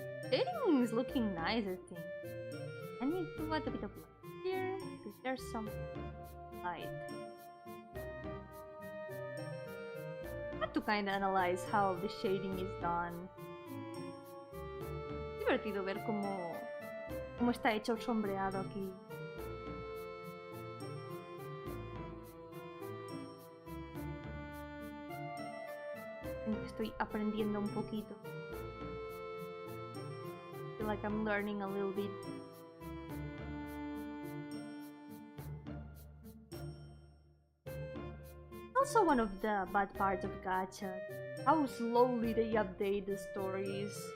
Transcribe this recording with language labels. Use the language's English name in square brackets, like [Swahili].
[English] Dating is looking nice, I think. I need to add a bit of light here, because there's some light. I have to kind of analyze how the shading is done. [Spanish] Divertido ver cómo está hecho el sombreado aquí. Estoy aprendiendo un poquito. [English] I feel like I'm learning a little bit. Also one of the bad parts of gacha, how slowly they update the stories.